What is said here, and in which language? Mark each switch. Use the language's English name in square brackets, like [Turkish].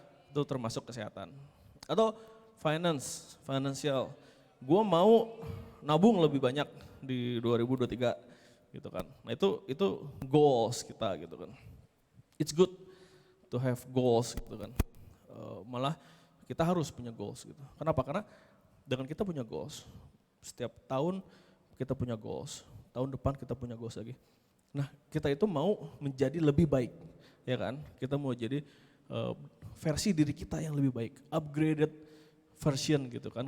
[Indonesian] Itu termasuk kesehatan. Atau financial. Gue mau nabung lebih banyak di 2023 gitu kan. Nah itu goals kita gitu kan. [English] It's good to have goals [Indonesian] gitu kan. Malah kita harus punya goals gitu. Kenapa? Karena dengan kita punya goals, setiap tahun kita punya goals, tahun depan kita punya goals lagi. Nah kita itu mau menjadi lebih baik, ya kan? Kita mau jadi versi diri kita yang lebih baik, upgraded version gitu kan.